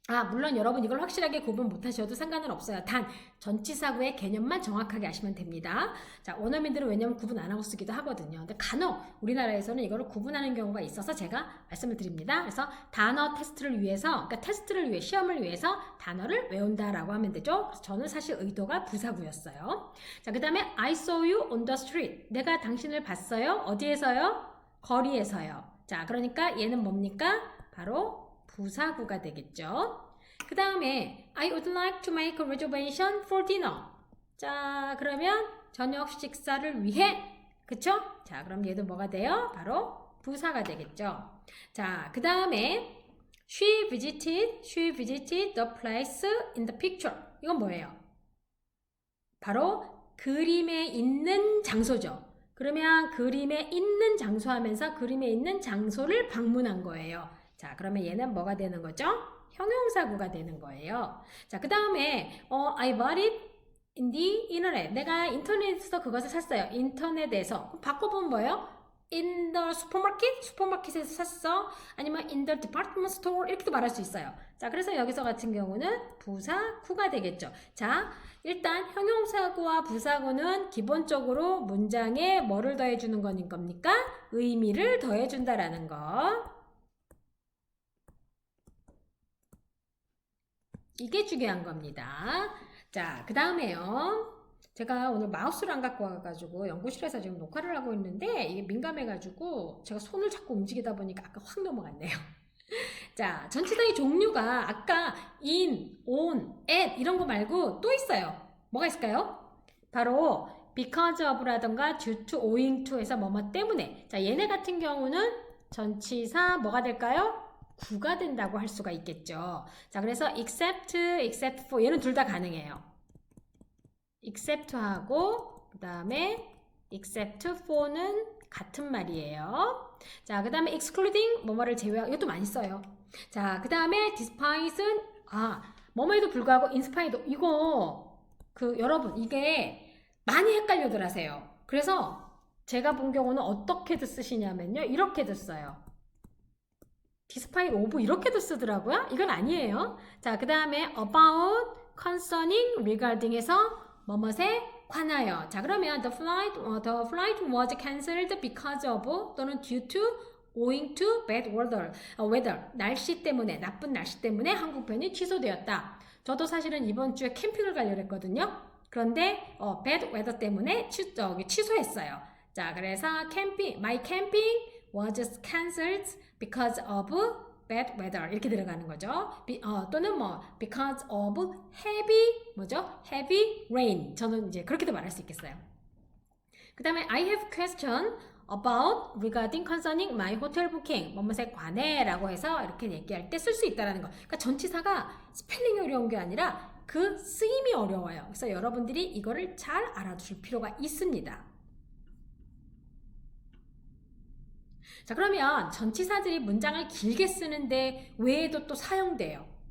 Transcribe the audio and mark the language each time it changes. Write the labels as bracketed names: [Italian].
[Korean] 물론 여러분 이걸 확실하게 구분 못하셔도 상관은 없어요. 단 전치사구의 개념만 정확하게 아시면 됩니다. 자, 원어민들은 왜냐면 구분 안 하고 쓰기도 하거든요. 근데 간혹 우리나라에서는 이거를 구분하는 경우가 있어서 제가 말씀을 드립니다. 그래서 단어 테스트를 위해서, 그러니까 테스트를 위해, 시험을 위해서 단어를 외운다라고 하면 되죠. 그래서 저는 사실 의도가 부사구였어요. 자, 그 다음에 [English] I saw you on the street. [Korean] 내가 당신을 봤어요. 어디에서요? 거리에서요. 자, 그러니까 얘는 뭡니까? 바로 부사구가 되겠죠. 그 다음에 [English] I would like to make a reservation for dinner. [Korean] 자, 그러면 저녁 식사를 위해 그쵸? 자, 그럼 얘도 뭐가 돼요? 바로 부사가 되겠죠. 자, 그 다음에 [English] she visited the place in the picture. [Korean] 이건 뭐예요? 바로 그림에 있는 장소죠. 그러면 그림에 있는 장소 하면서 그림에 있는 장소를 방문한 거예요. 자, 그러면 얘는 뭐가 되는 거죠? 형용사구가 되는 거예요. 자, 그 다음에 [English] I bought it in the internet. [Korean] 내가 인터넷에서 그것을 샀어요. 인터넷에서. 바꿔보면 뭐예요? [English] in the supermarket? [Korean] 슈퍼마켓에서 샀어. 아니면 [English] in the department store? [Korean] 이렇게도 말할 수 있어요. 자, 그래서 여기서 같은 경우는 부사구가 되겠죠. 자, 일단 형용사구와 부사구는 기본적으로 문장에 뭐를 더해주는 겁니까? 의미를 더해준다라는 거. 이게 중요한 겁니다. 자, 그 다음에요. 제가 오늘 마우스를 안 갖고 와가지고 연구실에서 지금 녹화를 하고 있는데 이게 민감해가지고 제가 손을 자꾸 움직이다 보니까 아까 확 넘어갔네요. 자, 전치사의 종류가 아까 in, on, at 이런 거 말고 또 있어요. 뭐가 있을까요? 바로 because of라던가 due to, owing to에서 뭐뭐 때문에. 자, 얘네 같은 경우는 전치사 뭐가 될까요? 구가 된다고 할 수가 있겠죠. 자, 그래서 except for 얘는 둘 다 가능해요. except하고 그 다음에 except for는 같은 말이에요. 자, 그 다음에 excluding 뭐뭐를 제외하고 이것도 많이 써요. 자, 그 다음에 despite는 뭐뭐에도 불구하고 in spite 이거 여러분 이게 많이 헷갈려들 하세요. 그래서 제가 본 경우는 어떻게도 쓰시냐면요. 이렇게도 써요. despite of 이렇게도 쓰더라고요. 이건 아니에요. 자, 그 다음에 about, concerning, regarding에서 뭐뭐에 관하여. 자, 그러면 [English] the flight was cancelled because of [Korean] 또는 [English] due to, owing to bad weather. [Korean] 날씨 때문에, 나쁜 날씨 때문에 항공편이 취소되었다. 저도 사실은 이번 주에 캠핑을 가려고 했거든요. 그런데 [English] bad weather [Korean] 때문에 취소했어요. 자, 그래서 [English] my camping was cancelled because of bad weather [Korean] 이렇게 들어가는 거죠. 또는 [English] because of heavy rain. [Korean] 저는 이제 그렇게도 말할 수 있겠어요. 그 다음에 [English] I have question about regarding concerning my hotel booking. [Korean] 뭐뭐에 관해라고 해서 이렇게 얘기할 때 쓸 수 있다라는 거. 그러니까 전치사가 스펠링이 어려운 게 아니라 그 쓰임이 어려워요. 그래서 여러분들이 이거를 잘 알아두실 필요가 있습니다. 자, 그러면 전치사들이 문장을 길게 쓰는데 외에도 또 사용돼요.